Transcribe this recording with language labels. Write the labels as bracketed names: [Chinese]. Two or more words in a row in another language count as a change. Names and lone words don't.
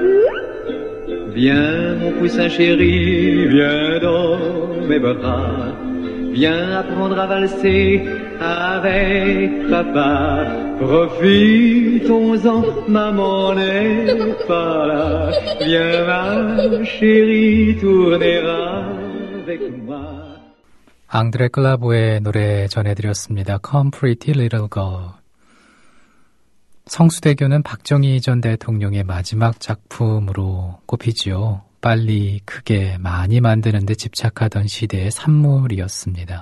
[French] Viens mon poussin chéri, viens dans mes bras. Viens apprendre à valser avec papa. Profitons-en, maman n'est pas là. Viens ma chérie, tourner avec moi. [Korean] 앙드레 클라보의 노래 전해드렸습니다. [English] Come Pretty Little Girl. [Korean] 성수대교는 박정희 전 대통령의 마지막 작품으로 꼽히지요. 빨리, 크게, 많이 만드는 데 집착하던 시대의 산물이었습니다.